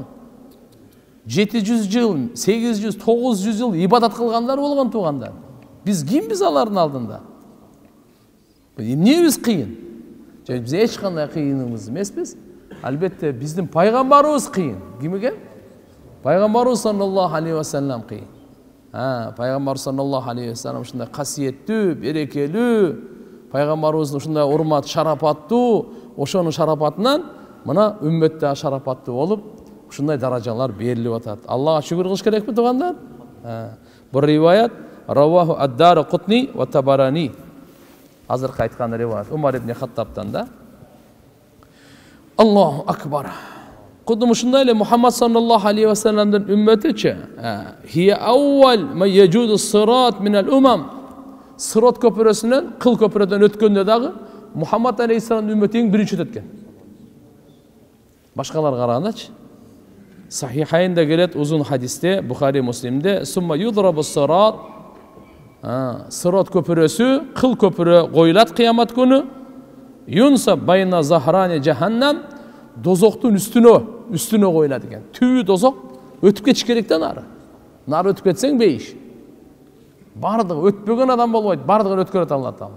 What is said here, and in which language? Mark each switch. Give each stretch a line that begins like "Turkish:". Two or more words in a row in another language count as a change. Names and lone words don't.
Kyrgyz: 700 жыл, 800, 900 жыл ибадат кылгандар болгон туугандар. Биз кимбиз алардын алдында? Эмнебиз кыйын? Биз эч кандай кыйыныбыз эмеспиз. Албетте биздин пайгамбарыбыз кыйын. Ким экен? Пайгамбарыбыз
Arabic: صلى الله عليه وسلم
Kyrgyz: кыйын. Пайгамбар
Arabic: صلى الله عليه وسلم
Kyrgyz: ушундай касиеттүү, берекелүү, пайгамбарыбыздын ушундай урмат, шарапаттуу, ошонун шарапатынан мына үммөт да шарапаттуу болуп, ушундай даражалар берилип атат. Аллага шүгүр кылыш керекпи туугандар? Бул риваят раваху ад-Дарақутни ва Табарани. Азыркы айткан риваят Умар ибн Хаттабтан да.
Arabic: الله أكبر.
Kyrgyz: Кудум ушундай эле Мухаммад
Arabic: صلى الله عليه وسلم
Kyrgyz: үммөтүчө.
Arabic: هي أول ما يجوز الصراط من الأمم.
Kyrgyz: Сират көпүрөсүнөн, кыл көпүрөдөн өткөндө дагы Мухаммад алейхиссаламдын үммөтү эң биринчи өткөн. Башкалар карагандачы. Сахихайнда келет узун хадисте,
Arabic: Бухари, Муслимде, ثم يضرب الصراط.
Kyrgyz: Сират көпүрөсү, кыл көпүрө коюлат кыямат күнү.
Arabic: ينصب بين ظهراني جهنم,
Kyrgyz: дозоктун үстүнө коюлат экен. Түбү дозок, өтүп кетиш керек да нары. Нары өтүп кетсең бейиш. Бардыгы өтпөгөн адам болбойт, бардыгын өткөрөт Алла Таала.